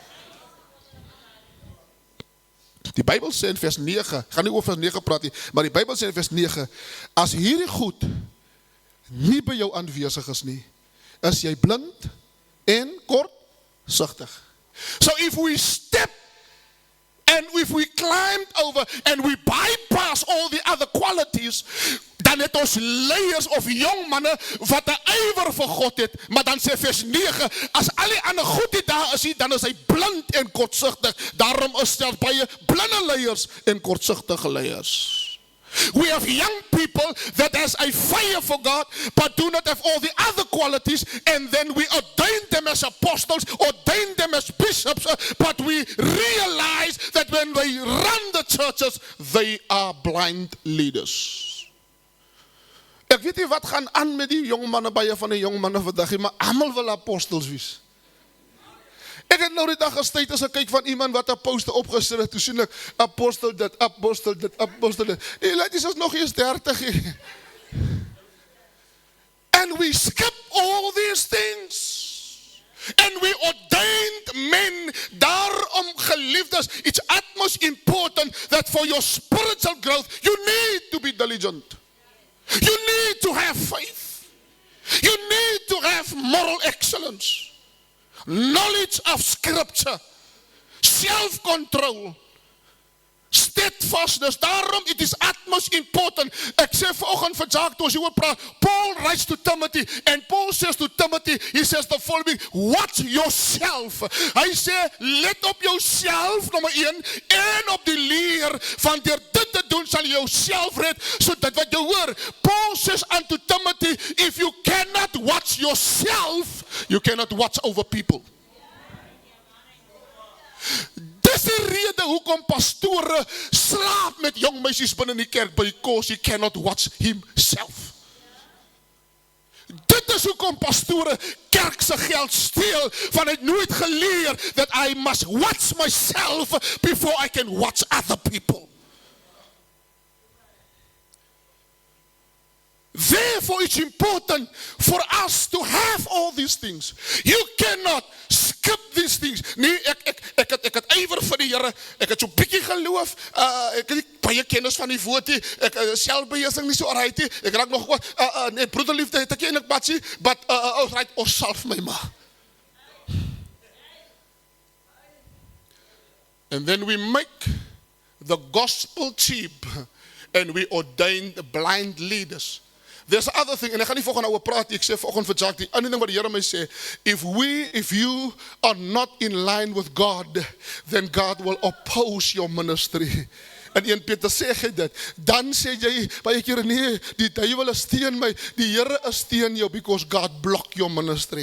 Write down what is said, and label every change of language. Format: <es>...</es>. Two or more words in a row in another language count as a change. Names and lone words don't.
<af>Die Bybel sê in vers 9, ek gaan nie oor vers 9 praat nie, maar die Bybel sê in vers 9, as hierdie goed nie by jou aanwesig is nie, is jy blind en kortsigtig.</af> <en>So if we step and if we climbed over and we bypass all the other qualities,</en> <af>dan het ons leiers of jong manne wat 'n ywer vir God het, maar dan sê vers 9, as al die ander goed nie daar is, dan is hy blind en kortsigtig. Daarom is daar baie blinde leiers en kortsigtige leiers.</af> <en>We have young people that has a fire for God, but do not have all the other qualities, and then we ordain them as apostles, ordain them as bishops, but we realize that when they run the churches, they are blind leaders.</en> <af>Ek weet nie wat gaan aan met die jong manne, baie van die jong manne vandag, maar almal wil apostels wees. Ek het nou die dag gestuit as ek kyk van iemand wat 'n poster opgesit het, toe sien ek, apostel dit, apostel dit, apostel dit. Die ladies is nog eens 30.</af> <en>And we skip all these things. And we ordained men,</en> <af>daarom geliefdes,</af> <en>it's utmost important that for your spiritual growth, you need to be diligent. You need to have faith. You need to have moral excellence. Knowledge of scripture, self-control, steadfastness. Daarom, it is utmost important.</en> <af>Ek sê vanoggend vir Jacques, toe as jy oor praat,</af> <en>Paul writes to Timothy, and Paul says to Timothy, he says the following, watch yourself.</en> <af>Hy sê, let op jouself, nommer 1, en op die leer, van deur dit te doen, sal jy jouself red, so dit wat jy hoor.</af> <en>Paul says unto Timothy, if you cannot watch yourself, you cannot watch over people.</en> <af>Dis die rede hoekom pastore slaap met jong meisies binne die kerk,</af> <en>because he cannot watch himself.</en> <af>Dit is hoekom pastore kerk se geld steel, want hy het nooit geleer</af> <en>that I must watch myself before I can watch other people. Therefore, it's important for us to have all these things. You cannot skip these things.</en> <af>Nee, ek het ywer vir die Here. Ek het so bietjie geloof. Ek het nie baie kennis van die woord nie. Ek selfbeheersing nie so alright nie. Ek raak nog wat nee, broederliefde het ek eintlik batsie,</af> <en>but right,</en> <af>ons salf my ma.</af> <en>And then we make the gospel cheap and we ordain the blind leaders. There's other thing,</en> <af>en ek gaan nie volgende oor praat, ek sê volgende vir Jacques, die ander ding wat die Here my sê,</af> <en>if you are not in line with God, then God will oppose your ministry.</en> <af>En 1 Peter sê jy dit, dan sê jy, baie kere nee, die duiwel is teen my, die Here is teen jou,</af> <en>because God block your ministry.</en>